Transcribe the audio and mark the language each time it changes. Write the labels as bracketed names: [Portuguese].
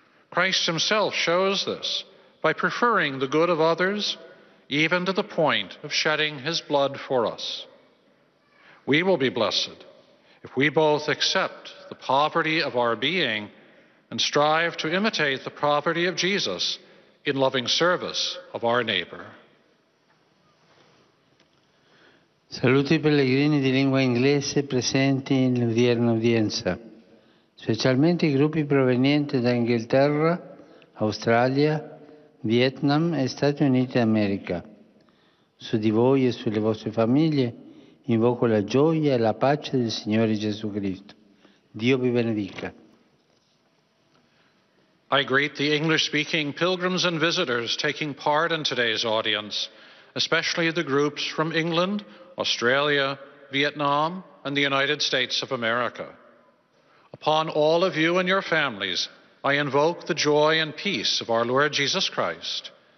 [English] Christ himself shows this by preferring the good of others, even to the point of shedding his blood for us. We will be blessed if we both accept the poverty of our being and strive to imitate the poverty of Jesus in loving service of our neighbor. [Italian] Saluto i pellegrini di lingua inglese presenti nell'odierna udienza, specialmente i gruppi provenienti da Inghilterra, Australia, Vietnam e Stati Uniti d'America. Su di voi e sulle vostre famiglie invoco la gioia e la pace del Signore Gesù Cristo. Dio vi benedica. [English] I greet the English-speaking pilgrims and visitors taking part in today's audience, especially the groups from England, Australia, Vietnam, and the United States of America. Upon all of you and your families, I invoke the joy and peace of our Lord Jesus Christ.